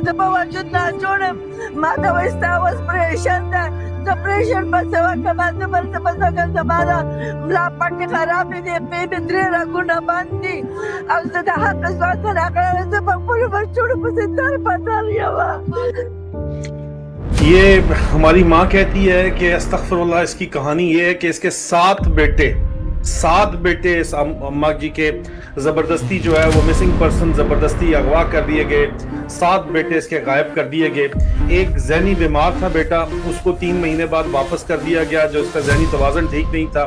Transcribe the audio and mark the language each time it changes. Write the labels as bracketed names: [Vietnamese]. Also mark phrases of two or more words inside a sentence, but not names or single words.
[Pashto] زه په وجود ناجوړ یم. ما ته وایي ستا اوس پرېشن ده، زه پرېشن به څه وکړم، زه بل څه به څنګه. زما د ملا پټې خرابې دي، پې مې 3 رګونه بند دي او زه د حق ځوان ته راغلی، زه په خپلو بچوړو پسې در په در یم. [Urdu] یہ ہماری ماں کہتی ہے کہ [Arabic] استغفر اللہ. [Urdu] اس کی کہانی یہ ہے کہ اس کے 7 بیٹے اس اماں جی کے زبردستی جو ہے وہ [English] missing person [Urdu] زبردستی اغوا کر دیے گئے. 7 بیٹے اس کے غائب کر دیے گئے. ایک ذہنی بیمار تھا بیٹا، اس کو 3 مہینے بعد واپس کر دیا گیا جو اس کا ذہنی توازن ٹھیک نہیں تھا.